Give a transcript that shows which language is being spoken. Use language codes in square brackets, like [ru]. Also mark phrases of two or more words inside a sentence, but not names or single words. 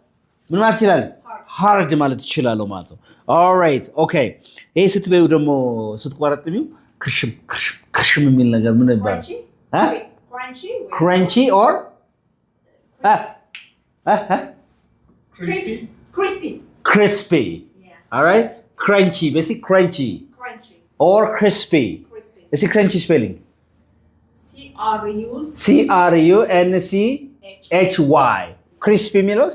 [en] hard [am] ማለት እችላለሁ ማለት ነው [en] all right okay [am] ይሄ ስትበዩ ደግሞ ስትቆረጥሚው ክርሽም የሚል ነገር ምን ይባላል [en] crunchy or crispy all right crunchy basically crunchy or crispy is it crunchy spelling CRUNCHY crispy means